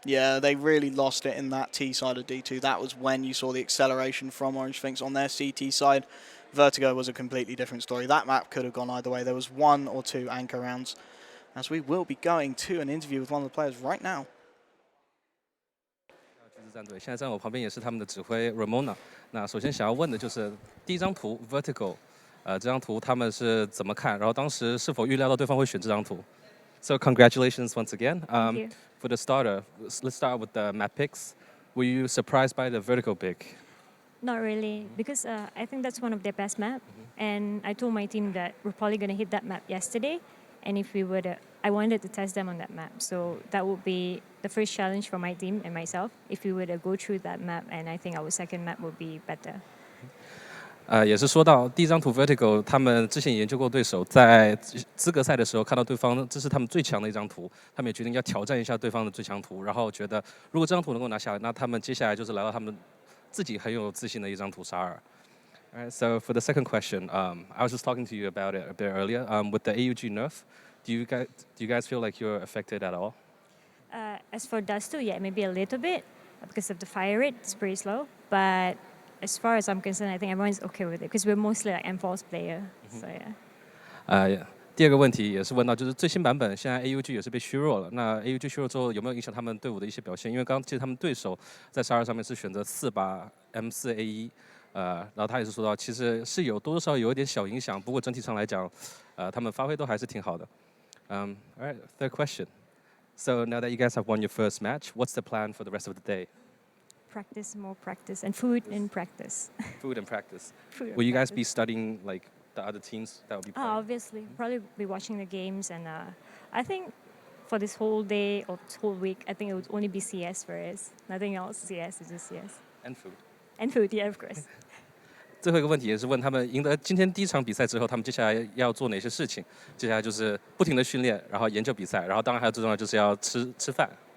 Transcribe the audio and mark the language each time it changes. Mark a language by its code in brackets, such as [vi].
[en] Yeah, they really lost it in that T side of D2. That was when you saw the acceleration from Orange.Sphynx on their CT side. Vertigo was a completely different story. That map could have gone either way. There was 1 or 2 anchor rounds, as we will be going to an interview with one of the players right now. [zh] 战队现在站我旁边也是他们的指挥 Ramona。那首先想要问的就是第一张图 Vertigo， 这张图他们是怎么看？然后当时是否预料到对方会选这张图 ？ [en] So congratulations once again. Thank you. For the starter, let's start with the map picks. Were you surprised by the Vertigo pick? Not really, because I think that's one of their best map. And I told my team that we're probably going to hit that map yesterday. And if we would, I wanted to test them on that map. So that would be the first challenge for my team and myself. If we would go through that map, and I think our second map would be better. [zh] 也是说到第一张图 Vertigo， 他们之前研究过对手，在资格赛的时候看到对方这是他们最强的一张图，他们也决定要挑战一下对方的最强图，然后觉得如果这张图能够拿下来，那他们接下来就是来到他们自己很有自信的一张图沙尔。 [en] Alright, so for the second question, I was just talking to you about it a bit earlier. With the AUG nerf, do you guys feel like you're affected at all? As for Dust 2, yeah, maybe a little bit because of the fire rate. It's pretty slow. But as far as I'm concerned, I think everyone's okay with it because we're mostly like M4's player. So yeah. [zh] 第二个问题也是问到，就是最新版本现在 AUG 也是被削弱了。那 AUG 削弱之后有没有影响他们队伍的一些表现？因为刚刚其实他们对手在沙尔上面是选择4把 M4A1。然后他也是说到，其实是有多多少少有一点小影响，不过整体上来讲，他们发挥都还是挺好的。 [en] Alright, third question. So now that you guys have won your first match, what's the plan for the rest of the day? Practice, more practice, and food in practice. Food and practice. Food and Will you guys be practice. studying like the other teams that will be playing? Obviously, probably be watching the games, and I think for this whole day or this whole week, I think it would only be CS for us. Nothing else. CS is just CS. And food. And food, yeah, of course. [zh] 最后一个问题也是问他们赢得今天第一场比赛之后，他们接下来要做哪些事情？接下来就是不停的训练，然后研究比赛，然后当然还有最重要就是要吃饭。